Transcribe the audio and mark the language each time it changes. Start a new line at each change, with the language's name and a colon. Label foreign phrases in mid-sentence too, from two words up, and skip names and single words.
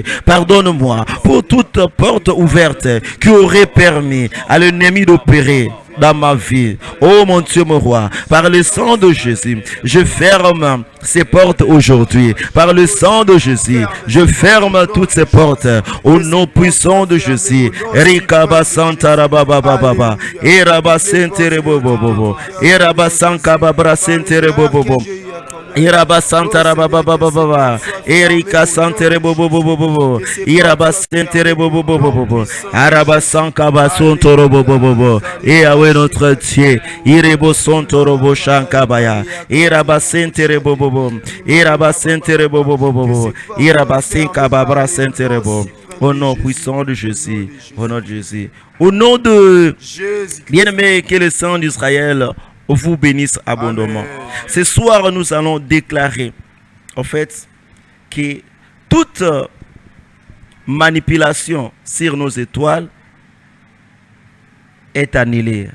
French: Pardonne-moi pour toute porte ouverte qui aurait permis à l'ennemi d'opérer dans ma vie. Oh mon Dieu, mon roi, par le sang de Jésus, je ferme ces portes aujourd'hui. Par le sang de Jésus, je ferme toutes ces portes. Au nom puissant de Jésus. Rikaba Santara Baba Baba. Eraba Sentere Bobo. Eraba Sankaba Brasentere Bobo. Iraba Santara Baba Baba. Erika Santere Bobo. Iraba Sentere Bobo. Araba Sankaba Sontoro Bobo. Et Yahweh notre Dieu. Irebo Sontoro Shankabaya. Iraba Sentere Bobo. Iraba Sentere Bobo. Iraba Sankaba Brasentere Bobo. Au nom puissant de Jésus. Au nom de Jésus. Au nom de bien-aimé, que le sang d'Israël vous bénisse abondamment. Amen. Ce soir, nous allons déclarer, en fait, que toute manipulation sur nos étoiles est annulée.